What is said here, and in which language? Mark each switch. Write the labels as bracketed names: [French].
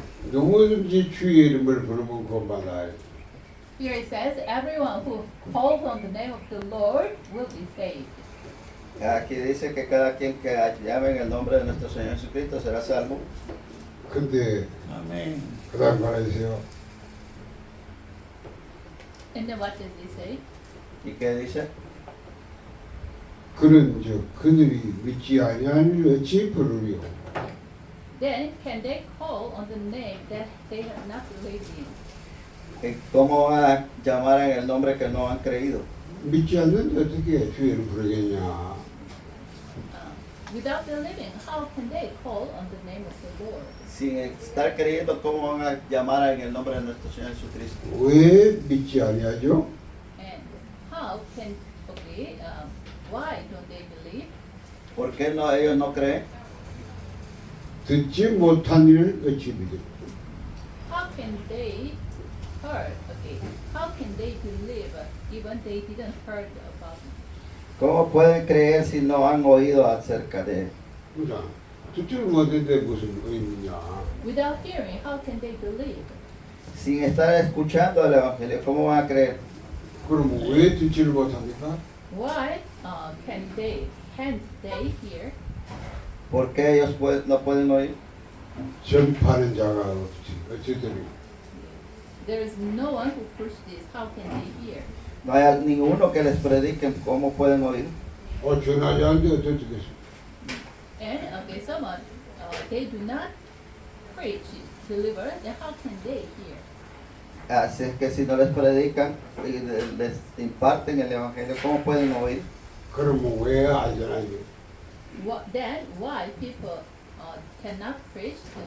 [Korean] 누구든지 주의 이름을 부르면 구원받아요. [English] Here it says, everyone who calls on the name of the Lord will be saved. [Spanish] Aquí dice que cada quien que llame en el nombre de nuestro Señor Jesucristo será salvo. [Korean] 근데 아멘. 그 다음 말해주세요. [English] And then what does he say? [Spanish] ¿Y qué dice? [Korean] 그들이 믿지 아니하니 어찌 부르리요? [English] Then can they call on the name that they have not believed in? [Spanish] ¿Y cómo van a llamar en el nombre que no han creído? [Korean] 믿지 않는데 어떻게 주의 이름 부르겠냐? [English] Without believing, how can they call on the name of the Lord? [Spanish] Sin estar creyendo, ¿cómo van a llamar en el nombre de nuestro Señor Jesucristo? [Korean] 왜 믿지 아니하죠? [English] And how can, okay, why don't they believe? [Spanish] ¿Por qué no, ellos no creen? [Korean] 듣지 못한 일을 어찌 믿으리요? [English] How can they heard, okay, how can they believe even they didn't heard about him? [Spanish] ¿Cómo pueden creer si no han oído acerca de él? [Korean] 그러니까 듣지를 못했는데 무슨 의미냐? [English] Without hearing, how can they believe? [Spanish] Sin estar escuchando el Evangelio, ¿cómo van a creer? [Korean] 그럼 왜 듣지를 못합니까? [English] Why can't they hear? [Spanish] ¿Por qué ellos no pueden oír? [Korean] 전파하는 자가 없지. 어찌되리? [English] There is no one who preaches this. How can they hear? [Spanish] No hay ninguno que les predique cómo pueden oír. [Korean] 전하지 않는데 어떻게 되겠습니까? [English] And okay, someone they do not preach, deliver. Then how can they hear? [Spanish] Así es que si no les predican y les imparten el Evangelio, ¿cómo pueden oír? [Korean] 그러면 왜 안전하게? [English] Then why people cannot preach?